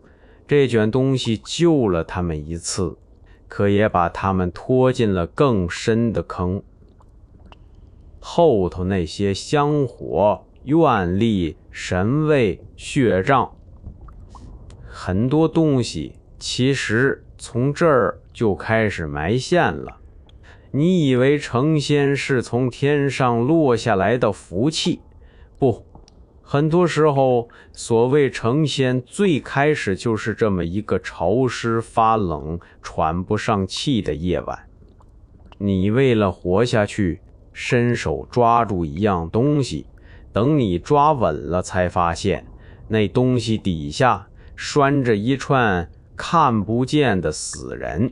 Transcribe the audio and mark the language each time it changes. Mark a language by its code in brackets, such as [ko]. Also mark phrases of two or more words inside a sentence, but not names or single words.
[zh] 這卷東西救了他們一次，可也把他們拖進了更深的坑。後頭那些香火、願力、神位、血障，很多東西其實從這兒就開始埋線了。你以為成仙是從天上落下來的福氣？不，很多時候所謂成仙最開始就是這麼一個潮濕發冷喘不上氣的夜晚。你為了活下去，伸手抓住一樣東西，等你抓穩了才發現那東西底下拴着一串看不見的死人。